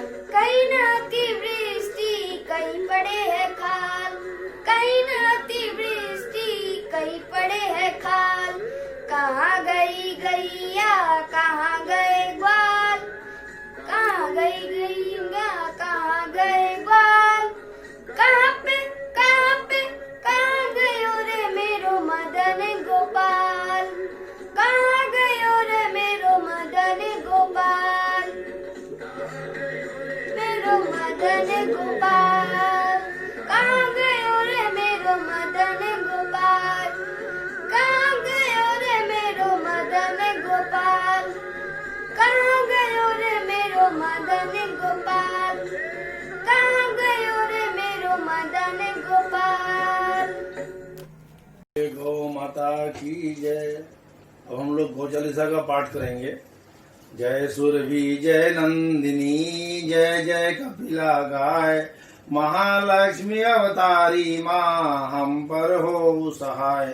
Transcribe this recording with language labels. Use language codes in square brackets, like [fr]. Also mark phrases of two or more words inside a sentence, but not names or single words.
[hi] कहीं न अतिवृष्टि कहीं पड़े है खाल, कहीं न अतिवृष्टि कहीं पड़े है खाल। कहाँ गई गैया कहाँ गए ग्वाल, कहाँ गई गैया कहाँ गए ग्वाल। [ne] कहाँ पे कहाँ गयो रे मेरो मदन गोपाल, कहाँ गयो रे मेरो मदन गोपाल। मेरो मदन गोपाल कहाँ गयो रे मेरो मदन गोपाल, कहाँ गयो रे मेरो मदन गोपाल। कहाँ गयो रे मेरो मदन गोपाल, कहाँ गयो रे मेरो मदन गोपाल। [hi] गौ माता की जय। अब हम लोग गौ चालीसा का पाठ करेंगे। जय सुरभि जय नंदिनी जय जय कपिला गाय, महालक्ष्मी अवतारी माँ हम पर हो सहाय।